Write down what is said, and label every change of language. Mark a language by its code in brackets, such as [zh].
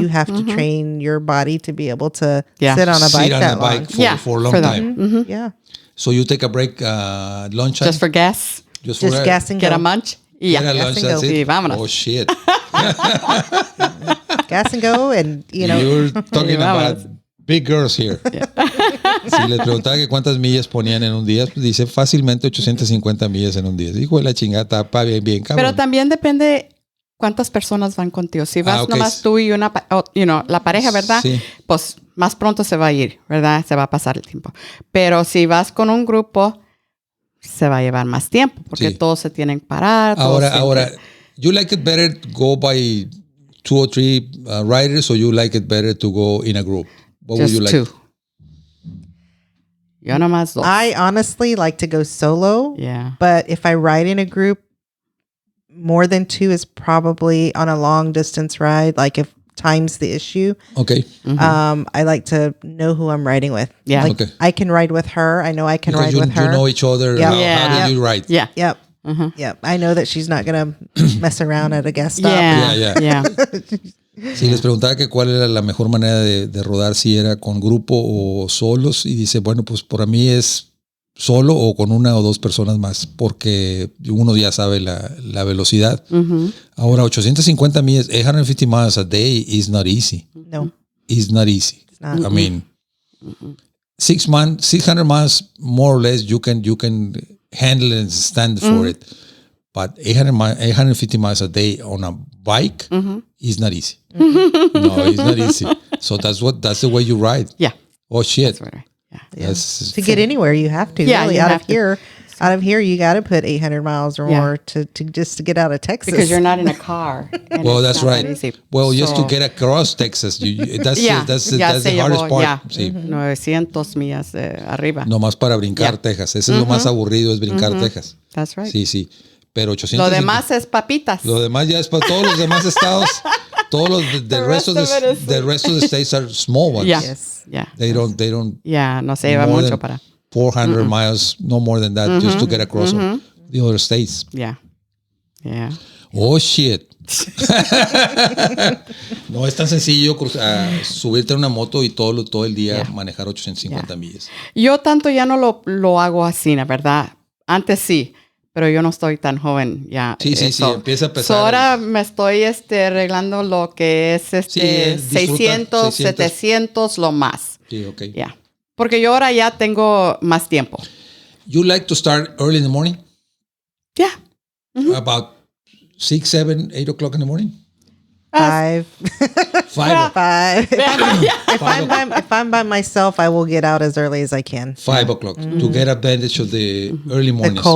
[en] You have to train your body to be able to sit on a bike that long. For a long time. Yeah. So you take a break, lunch time? Just for gas. Just gas and go. Get a munch. Get a lunch, that's it? [es] Sí, vámonos. [en] Oh, shit. Gas and go, and You're talking about big girls here. [es] Si les preguntaba que cuántas millas ponían en un día, pues dice fácilmente 850 millas en un día. Hijo de la chingada, está bien cabrón. Pero también depende cuántas personas van contigo. Si vas nomás tú y la pareja, ¿verdad? Sí. Pues más pronto se va a ir, ¿verdad? Se va a pasar el tiempo. Pero si vas con un grupo, se va a llevar más tiempo, porque todos se tienen que parar. [en] Ahora, you like it better to go by 2 or 3 riders, or you like it better to go in a group? What Just would you like? [es] 2. Yo nomás 2. [en] I honestly like to go solo. Yeah. But if I ride in a group, more than 2 is probably on a long distance ride. Like if time's the issue. Okay. I like to know who I'm riding with. Yeah. Like I can ride with her. I know I can ride with her. You know each other. Yep. How do you ride? Yeah. Yep. Yep. I know that she's not going to mess around at a gas stop. Yeah. [es] Si les preguntaba que cuál era la mejor manera de rodar, si era con grupo o solos, y dice, bueno, pues para mí es solo o con 1 o 2 personas más, porque uno ya sabe la velocidad. [en] Ahora, 850 millas, 850 miles a day is not easy. No. It's not easy. It's not. I mean, 600 miles, more or less, you can handle and stand for it. But 850 miles a day on a bike is not easy. No, it's not easy. So that's the way you ride. Yeah. Oh, shit. That's right. Yeah. To get anywhere, you have to. Yeah, really. you Out have of here, you got to put 800 miles or more to just to get out of Texas. Because you're not in a car. Well, that's right. Well, just to So- get across Texas, that's the hardest part. Yeah. [es] 900 millas arriba. Nomás para brincar Texas. Eso es lo más aburrido, es brincar Texas. [en] That's right. [es] Sí. Pero 800. Lo demás es papitas. Lo demás ya es para todos los demás estados. Todos los [en] the rest of the states are small ones. Yeah. Yes. Yeah. They don't. [es] Yeah, no se lleva [en] more [es] mucho [en] than [es] para. [en] 400 miles, no more than that, just to get across the other states. Yeah. Yeah. Oh, shit. [es] No es tan sencillo subirte a una moto y todo el día manejar 850 millas. Yo tanto ya no lo hago así, la verdad. Antes sí, pero yo no estoy tan joven ya. Sí, empieza a pesar. Ahora me estoy arreglando lo que es 600, 700, lo más. Sí, okay. [en] Yeah. [es] Porque yo ahora ya tengo más tiempo. [en] You like to start early in the morning? Yeah. About 6, 7, 8 o'clock in the morning? 5. 5. If I'm by myself, I will get out as early as I can. 5 o'clock to get advantage of the early mornings.